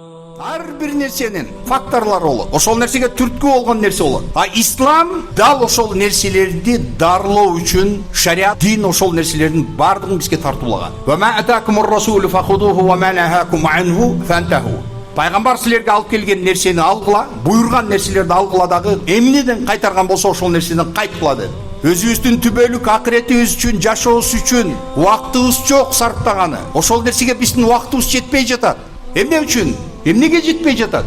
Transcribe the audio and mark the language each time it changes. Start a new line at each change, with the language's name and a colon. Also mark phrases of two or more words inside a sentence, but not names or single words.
Kyrgyz: Ар бир нерсенин факторлору болот. Ошол нерсеге түрткү болгон нерсе болот. А ислам дал ошол нерселерди дарылоо үчүн шариат, дин ошол нерселердин бардыгын бизге тартуулаган.
Arabic: وما آتاكم الرسول فخذوه وما نهاكم عنه فانتهوا.
Kyrgyz: Пайгамбар силерге алып келген нерсени алгыла, буйрган нерселерди алгыла дагы, эмнеден кайтарган болсо ошол нерседен кайткыла деди. Өзүбүздүн түбөлүк акыретибиз үчүн, жашообуз үчүн убактыбыз жок сарптаганы. Ошол нерсеге биздин убактыбыз жетпей жатат. Эмне үчүн? Эмнеге жетпей жатат?